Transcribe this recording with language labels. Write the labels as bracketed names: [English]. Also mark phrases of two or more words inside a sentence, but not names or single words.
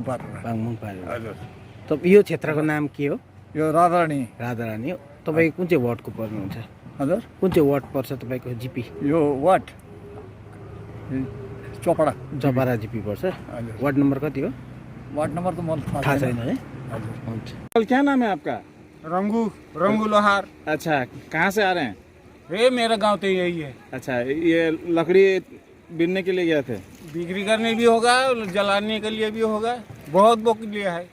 [Nepali] पारेर। हजुर। यो क्षेत्रको नाम के हो? यो राधारानी। राधारानी हो। तपाईँ कुन चाहिँ वार्डको पर्नुहुन्छ? हजुर। कुन चाहिँ वार्ड पर्छ तपाईँको जिपी? यो वार्ड चपरा जिपी पर्छ। वार्ड नम्बर कति हो? [Hindi] वार्ड नंबर तो मुझे था है। क्या नाम है आपका? रंगू लोहार। अच्छा, कहाँ से आ रहे हैं? ये मेरा गांव तो यही है। अच्छा, ये लकड़ी बीनने के लिए गए थे? बिक्री करने भी होगा, जलाने के लिए भी होगा, बहुत बोक लिया है।